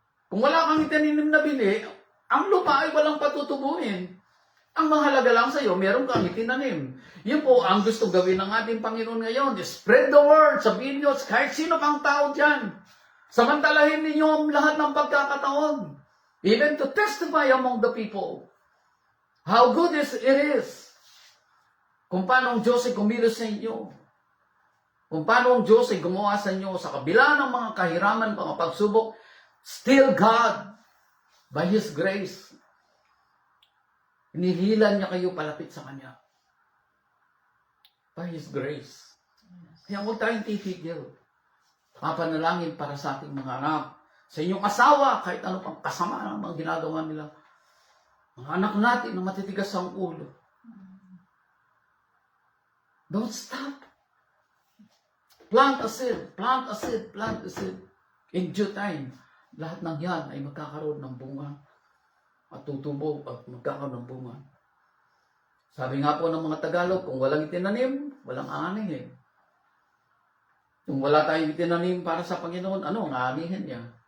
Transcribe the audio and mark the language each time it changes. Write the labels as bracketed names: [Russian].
[Filipino] Kung wala kang itinanim na bini, ang lupa ay walang patutubuhin. Ang mahalaga lang sa'yo, meron kang itinanim. Yun po ang gusto gawin ng ating Panginoon ngayon. [English] Spread the word. [Filipino] Sabihin nyo, kahit sino pang tao dyan. Samantalahin ninyo ang lahat ng pagkakataon. [English] Even to testify among the people. How good it is. [Filipino] Kung paano ang Diyos ay kumilos sa inyo. Kung paano ang Diyos ay gumawa sa inyo sa kabila ng mga kahiraman, mga pagsubok. [English] Still God, by His grace, [Filipino] hinihilan niya kayo palapit sa Kanya. [English] By His grace. [Filipino] Kaya huwag tayong titigil. Papanalangin para sa ating mga anak. Sa inyong asawa, kahit ano pang kasama ng mga ginagawa nila. Mga anak natin na matitigas ang ulo. [English] Don't stop. Plant a seed, plant a seed, plant a seed. In due time, [Filipino] lahat ng yan ay magkakaroon ng bunga. At tutubo at magkakaroon ng bunga. Sabi nga po ng mga Tagalog, kung walang itinanim, walang aanihin. Kung wala tayong itinanim para sa Panginoon, ano ang aanihin niya?